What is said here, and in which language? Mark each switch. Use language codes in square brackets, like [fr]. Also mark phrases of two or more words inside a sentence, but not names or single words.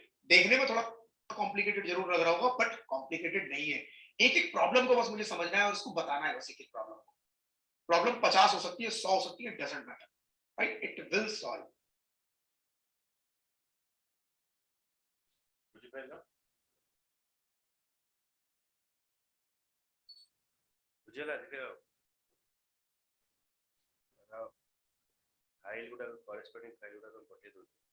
[hi] देखने में थोड़ा कॉम्प्लिकेटेड जरूर लग रहा होगा बट कॉम्प्लिकेटेड नहीं है. एक एक प्रॉब्लम को बस मुझे समझना है और उसको बताना है. बस एक एक प्रॉब्लम को. प्रॉब्लम 50 हो सकती है, 100 हो सकती है, [en] doesn't matter. Right. It will solve. [or] बुझिପାରିଲ ବୁଝିହେଲା ଟିକେ ଫାଇଲ ଗୁଡା [en] corresponding file [or] ଗୁଡା ପଠେଇ ଦଉଛି.